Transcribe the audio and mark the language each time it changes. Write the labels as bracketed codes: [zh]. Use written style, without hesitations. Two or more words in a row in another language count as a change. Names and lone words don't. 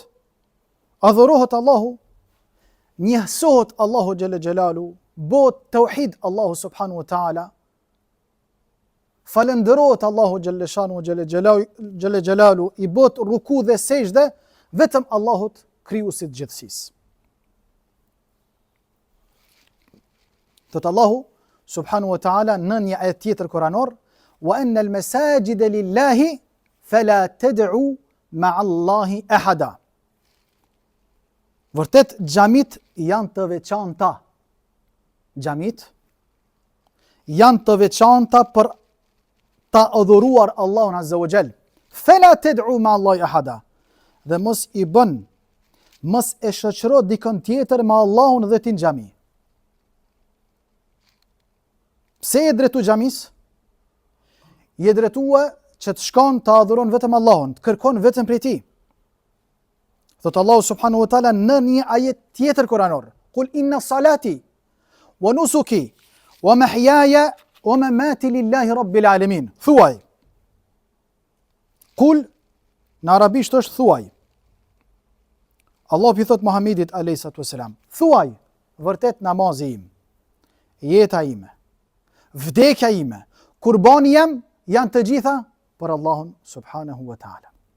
[sq] Adhurohet Allahu, njësohet Allahu [ar] جل جلاله, [sq] bëhet tauhid Allahu [ar] سبحانه وتعالى, [sq] falenderohet Allahu [ar] جل شأنه وجل جلاله, [sq] i bëhet ruku dhe sejdë vetëm Allahut, krijuesit gjithësisë. Thot Allahu [ar] سبحانه وتعالى [sq] në një ajet tjetër kuranor: [ar] "وأن المساجد لله فلا تدعوا مع الله أحدا." [sq] Vërtet xhamit janë të veçanta. Xhamit janë të veçanta për ta adhuruar Allahun [ar] عز وجل. فلا تدعوا مع الله أحدا. [sq] Dhe mos i bën, mos e shoqëro dikon tjetër me Allahun dhe ti në xhami. Pse je drejtu xhamis? Je drejtua që të shkon të adhuron vetëm Allahun, të kërkon vetëm prej tij. Thot Allahu [ar] سبحانه وتعالى [sq] në një ajet tjetër kuranor: [ar] "قل إن صلاتي ونسكي ومحياي ومماتي لله رب العالمين." [sq] Thuaj. Qul në arabisht është thuaj. Allah i thot Muhamedit [ar] عليه السلام: [sq] "Thuaj, vërtet namazi im, jeta ime, vdekja ime, kurbani jam janë të gjitha për Allahun [ar] سبحانه وتعالى."